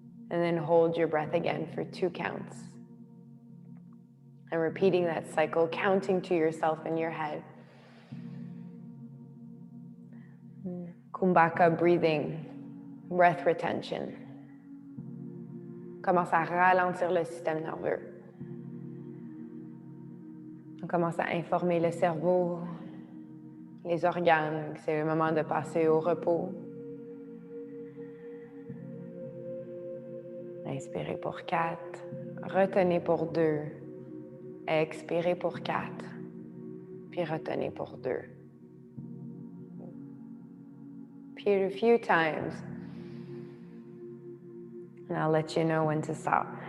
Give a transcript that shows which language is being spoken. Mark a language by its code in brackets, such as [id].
[en] And then hold your breath again for 2 counts. And repeating that cycle, counting to yourself in your head. Kumbhaka breathing, breath retention. [fr] On commence à ralentir le système nerveux. On commence à informer le cerveau, les organes, que c'est le moment de passer au repos. Inspirez pour 4, retenez pour 2, expirez pour 4, puis retenez pour 2. [en] Repeat a few times, and I'll let you know when to stop.